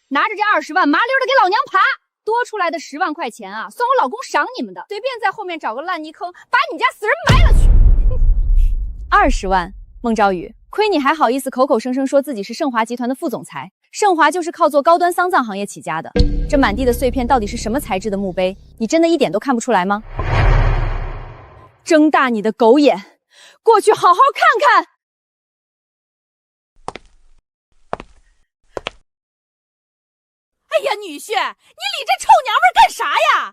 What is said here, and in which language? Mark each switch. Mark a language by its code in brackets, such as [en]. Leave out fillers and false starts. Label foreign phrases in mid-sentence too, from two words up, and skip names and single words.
[zh] 拿着這20萬，麻溜的給老娘爬！多出來的10萬塊錢啊，算我老公賞你們的，隨便在後面找個爛泥坑，把你家死人埋了去。 20萬，孟昭宇，虧你還好意思口口聲聲說自己是盛華集團的副總裁。盛華就是靠做高端喪葬行業起家的。這滿地的碎片到底是什麼材質的墓碑？你真的一點都看不出來嗎？睜大你的狗眼，過去好好看看！哎呀，女婿，你理這臭娘們幹啥呀？